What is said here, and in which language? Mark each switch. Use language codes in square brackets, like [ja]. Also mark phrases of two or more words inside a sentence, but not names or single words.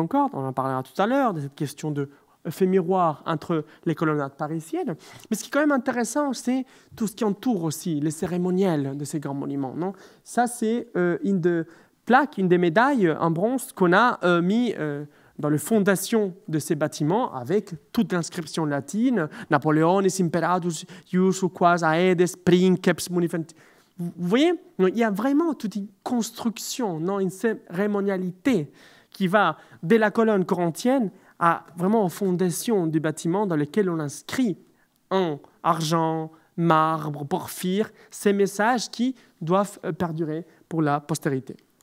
[fr] On en parlera tout à l'heure, de cette question de fait miroir entre les colonnades parisiennes. Mais ce qui est quand même intéressant, c'est tout ce qui entoure aussi les cérémoniels de ces grands monuments. Non, ça, c'est une des plaques, une des médailles en bronze qu'on a mis dans les fondations de ces bâtiments avec toute l'inscription latine « [la] Napoleonis imperatus ius quas aedes princeps munificent ». [fr] Vous voyez, il y a vraiment toute une construction, non, une cérémonialité qui va dès la colonne corinthienne à vraiment aux fondations du bâtiment dans lequel on inscrit en argent, marbre, porphyre, ces messages qui doivent perdurer pour la postérité.